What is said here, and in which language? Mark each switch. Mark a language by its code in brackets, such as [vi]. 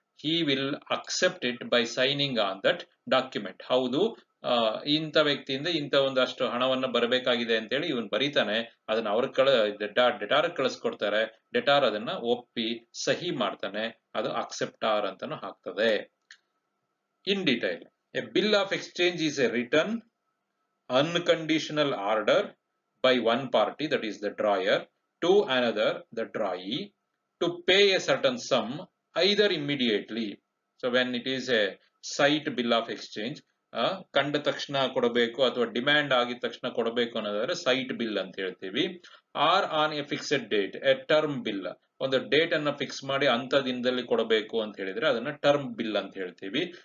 [en] He will accept it by signing on that document. [kn] ಹೌದು, ಇಂಥ ವ್ಯಕ್ತಿಯಿಂದ ಇಂಥ ಒಂದಷ್ಟು ಹಣವನ್ನು ಬರಬೇಕಾಗಿದೆ ಅಂತೇಳಿ ಇವನು ಬರೀತಾನೆ, ಅದನ್ನ ಅವ್ರ ಡೆಟಾರ್ ಕಳಿಸ್ಕೊಡ್ತಾರೆ, ಡೆಟಾರ್ ಅದನ್ನ ಒಪ್ಪಿ ಸಹಿ ಮಾಡ್ತಾನೆ, ಅದು ಅಕ್ಸೆಪ್ಟಾರ್ ಅಂತಾನು ಹಾಕ್ತದೆ. [en] In detail, a bill of exchange is a written unconditional order by one party, that is the drawer, to another, the drawee, to pay a certain sum either immediately. So when it is a sight bill of exchange, [kn] ಕಂಡ ತಕ್ಷಣ ಕೊಡಬೇಕು ಅಥವಾ demand ಆಗಿದ ತಕ್ಷಣ ಕೊಡಬೇಕು ಅನ್ನೋದಾದ್ರೆ site bill ಅಂತ ಹೇಳ್ತೀವಿ. [en] or on a fixed date, a term bill, [kn] ಒಂದು ಡೇಟ್ ಅನ್ನ ಫಿಕ್ಸ್ ಮಾಡಿ ಅಂತ ದಿನದಲ್ಲಿ ಕೊಡಬೇಕು ಅಂತ ಹೇಳಿದ್ರೆ ಅದನ್ನ ಟರ್ಮ್ ಬಿಲ್ ಅಂತ ಹೇಳ್ತೀವಿ.